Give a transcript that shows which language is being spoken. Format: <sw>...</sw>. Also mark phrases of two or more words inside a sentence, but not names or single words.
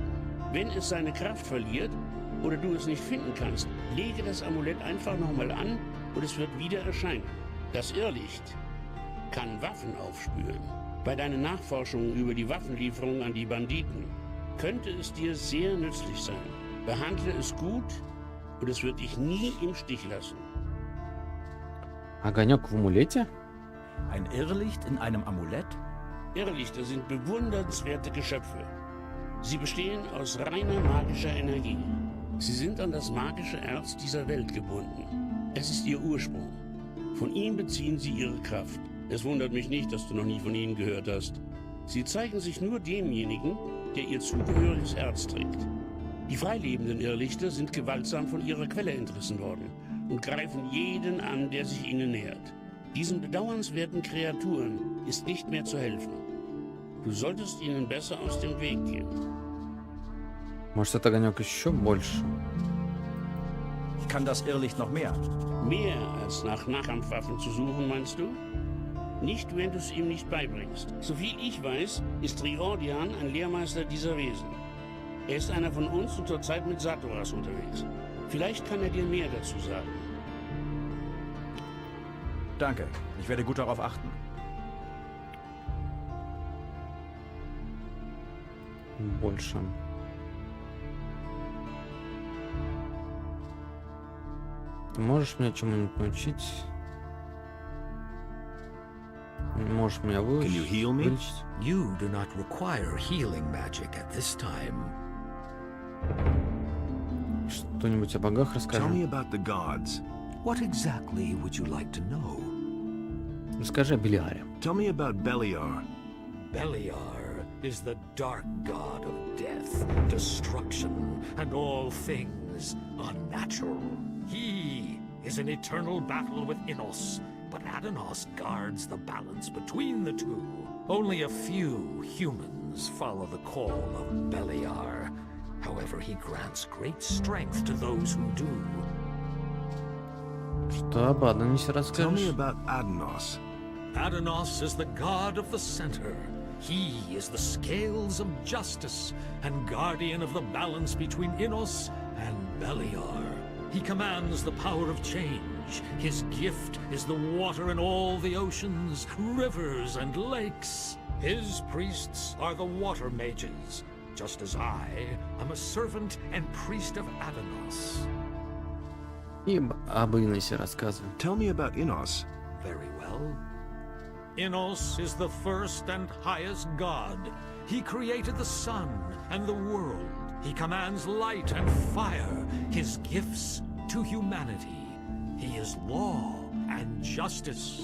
<de>Wenn es seine Kraft verliert oder du es nicht finden kannst, lege das Amulett einfach nochmal an und es wird wieder erscheinen. Das Irrlicht kann Waffen aufspüren. Bei deinen Nachforschungen über die Waffenlieferung an die Banditen könnte es dir sehr nützlich sein. Behandle es gut und es wird dich nie im Stich lassen.</de> <ru>Огонек в амулете?</ru> <de>Ein Irrlicht in einem Amulett? Irrlichter sind bewundernswerte Geschöpfe. Sie bestehen aus reiner magischer Energie. Sie sind an das magische Erz dieser Welt gebunden. Es ist ihr Ursprung. Von ihm beziehen sie ihre Kraft. Es wundert mich nicht, dass du noch nie von ihnen gehört hast. Sie zeigen sich nur demjenigen, der ihr zugehöriges Erz trägt. Die freilebenden Irrlichter sind gewaltsam von ihrer Quelle entrissen worden und greifen jeden an, der sich ihnen nähert. Diesen bedauernswerten Kreaturen ist nicht mehr zu helfen. Du solltest ihnen besser aus dem Weg gehen.</de> <ru>Может, этот огонек еще больше?</ru> <de>Kann das Irrlicht noch mehr? Mehr als nach Nahkampfwaffen zu suchen, meinst du? Nicht, wenn du es ihm nicht beibringst. Soviel ich weiß, ist Riordian ein Lehrmeister dieser Wesen. Er ist einer von uns und zurzeit mit Satoras unterwegs. Vielleicht kann er dir mehr dazu sagen. Danke, ich werde gut darauf achten.</de> <ru>Больше. Ты можешь меня чему-нибудь научить? Можешь меня</ru> <en>Can you heal me?</en> <ru>вылечить?</ru> <en>You do not require healing magic at this time.</en> <ru>Что-нибудь о богах расскажи.</ru> <en>Tell me about the gods. What exactly would you like to know?</en> <ru>Расскажи о Белиаре.</ru> <en>Tell me about Beliar. Beliar is the dark god of death, destruction, and all things unnatural. He is in eternal battle with Innos, but Adanos guards the balance between the two. Only a few humans follow the call of Beliar. However, he grants great strength to those who do.</en> <ru>Что об Адонисе</ru> <en>Tell me</en> <ru>расскажешь?</ru> <en>about Adanos. Adanos is the god of the center. He is the scales of justice and guardian of the balance between Innos and Beliar. He commands the power of change. His gift is the water in all the oceans, rivers, and lakes. His priests are the water mages, just as I am a servant and priest of Adanos.</en> <ru>И об Иносе рассказывай.</ru> <en>Tell me about Innos. Very well. Innos is the first and highest god. He created the sun and the world. He commands light and fire, his gifts to humanity. He is law and justice.</en>